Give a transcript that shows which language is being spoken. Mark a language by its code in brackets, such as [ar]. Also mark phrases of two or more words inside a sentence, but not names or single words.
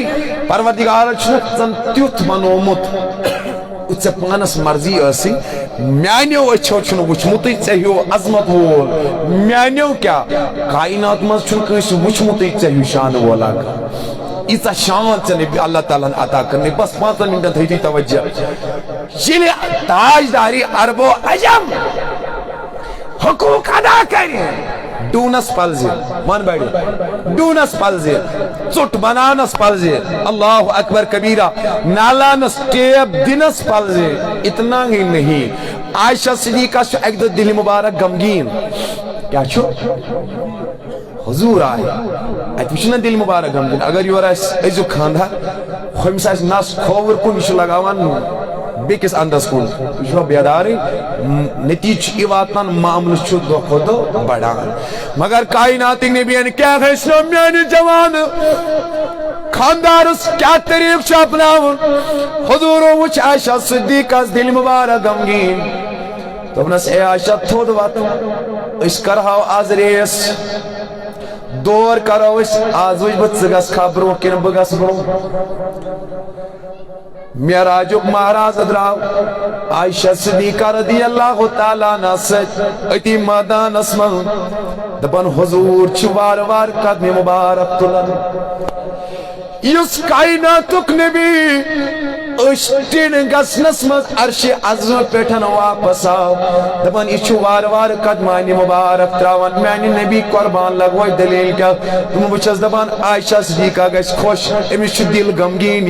[ks] پروردگار چھن تیوت منومت ژے پانس مرضی ٲسی میانیو أچھو چھُنہٕ وٕچھمُتٕے ژےٚ ہیوٗ عظمت وول میانیو کیٛاہ کائنات منٛز چھُنہٕ کٲنٛسہِ وٕچھمُتٕے ژےٚ ہیوٗ شانہٕ وولا ییٖژاہ شان ژےٚ نبی اللہ تعالیٰ ہن عطا کٔرنٕے بس 5 منٹن تھٲیِو تُہۍ توجہ ییٚلہِ تاجداری عربو عجم حقوق ادا کرِ ڈونس پلزِ ون بڑِ ڈونس پلزِ ژوٚٹ بناونس پلزِ [ar] اللہ اکبر کبیرہ [ks] نالانس ٹیپ دنس پلزِ [ur] اتنا ہی نہیں [ks] عائشہ صدیقہ چھُ اکہِ دۄہ دِلہِ مبارک غمگیٖن کیٛاہ چھُ حضور آئے اتہِ وٕچھِ نا دِلہِ مبارک غمگیٖن اگر یورٕ آسہِ أزیُک خانٛدار ہُمِس آسہِ نس کھووُر کُن یہِ چھُ لگاوان بیٚکِس انٛدس کُن یہِ چھُوا بیدارٕے نتیجہ چھُ یہِ واتان معاملہٕ چھُ دۄہ کھۄتہٕ دۄہ بڑان مگر کائناتٕکۍ نبیَن کیٛاہ ہیٚچھنو میانہِ جوانہٕ خاندارس کیا طریق چھُ اپناوُن حضوٗرو وٕچھ عائشہ صدیقس دِلہِ مبارک غمگیٖن دوٚپنس اے عائشہ تھوٚد واتو أسۍ کرہاو آز ریس دور کرو أسۍ آز وٕچھ بہٕ ژٕ گژھکھا برٛونٛہہ کِنہٕ بہٕ گژھٕ برٛونٛہہ معراجُک مہراز درٛاو عائشہ صدیقہ [ar] رضی اللہ تعالیٰ عنہ [ks] سۭتۍ أتی مٲدانس منٛز دپان حضوٗر چھِ وارٕ وارٕ قدمہِ مُبارک تُلان یُس کائناتُک نبی ٹِن گژھنس منٛز عرشِ عظمہٕ پٮ۪ٹھ واپس آو دپان یہِ چھُ وارٕ وارٕ قدمانہِ مُبارک تراوان میانہِ نبی قربان لگوے دلیل کیٛاہ بہٕ چھس دپان عائشہ صدیقہ گژھِ خۄش أمِس چھُ دِل غمگیٖن